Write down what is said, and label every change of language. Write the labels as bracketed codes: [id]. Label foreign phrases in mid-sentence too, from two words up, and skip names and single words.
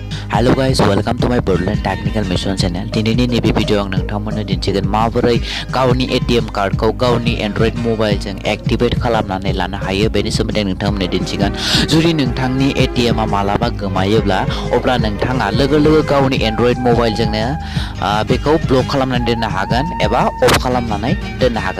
[en] Hello guys, welcome to my Borderland Technical Mission channel. [brx] दिनैनि नैबे भिडिअ आं नोंथांमोननो दिन्थिगोन माबोरै गावनि ATM कार्डखौ गावनि Android मबाइलजों एक्टिभेट खालामनानै लानो हायो बेनि सोमोन्दै नोंथांमोननो दिन्थिगोन। जुदि नोंथांनि ATM आ मालाबा गोमायोब्ला अब्ला नोंथाङा लोगो गावनि Android मबाइलजोंनो बेखौ ब्लक खालामनानै दोननो हागोन एबा अफ खालामनानै दोननो हागोन।